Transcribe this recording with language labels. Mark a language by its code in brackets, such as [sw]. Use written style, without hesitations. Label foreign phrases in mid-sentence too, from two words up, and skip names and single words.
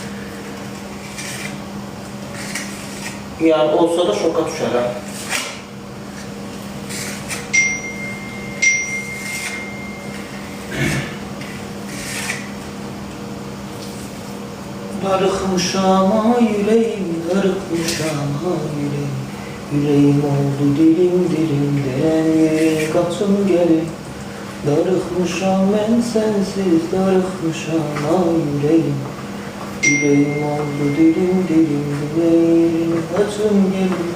[az] Yəni olsa da şoka düşərəm. Darıxmışam yüreğim, darıxmışam yüreğim. [tr] Yüreğim oldu dilim dilim, denen yere kaçım gelir. [az] Darıxmışam [tr] ben sensiz, [az] darıxmışam yüreğim. [tr] Yüreğim oldu dilim dilim, denen yere kaçım gelir.